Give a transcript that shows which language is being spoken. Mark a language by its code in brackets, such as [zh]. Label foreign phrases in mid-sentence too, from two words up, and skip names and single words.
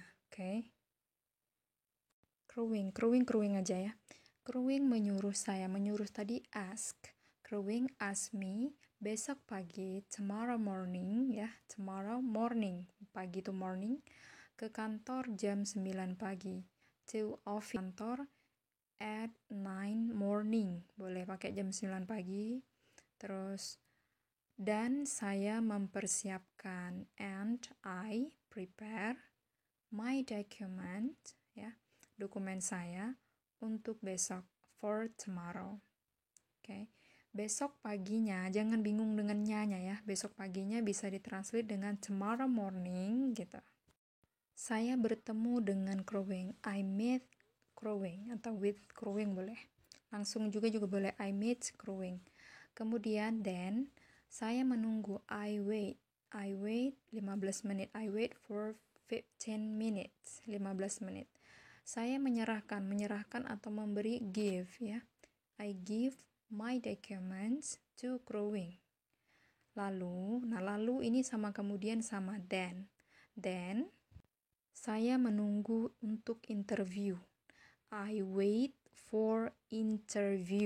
[id] Oke. Crewing aja ya. Crewing menyuruh tadi ask. Crewing [en] ask me [id] besok pagi, [en] tomorrow morning ya, tomorrow morning, [id] pagi itu morning, ke kantor jam 9 pagi. [en] To office kantor at 9 morning. [id] Boleh pakai jam 9 pagi. Terus dan saya mempersiapkan [en] and I prepare my document [id] ya, dokumen saya untuk besok, [en] for tomorrow. [id] Oke. Besok paginya jangan bingung dengan nya ya. Besok paginya bisa ditranslate dengan [en] tomorrow morning [id] gitu. Saya bertemu dengan crewing. [en] I meet crewing atau with crewing boleh. [id] Langsung juga boleh [en] I meet crewing. [id] Kemudian then saya menunggu. [en] I wait 15 menit. I wait for 15 minutes. 15 menit. [id] Saya menyerahkan atau memberi give ya. [en] I give my documents to crewing. [id] Lalu ini sama kemudian sama then. Then saya menunggu untuk interview. [en] I wait for interview.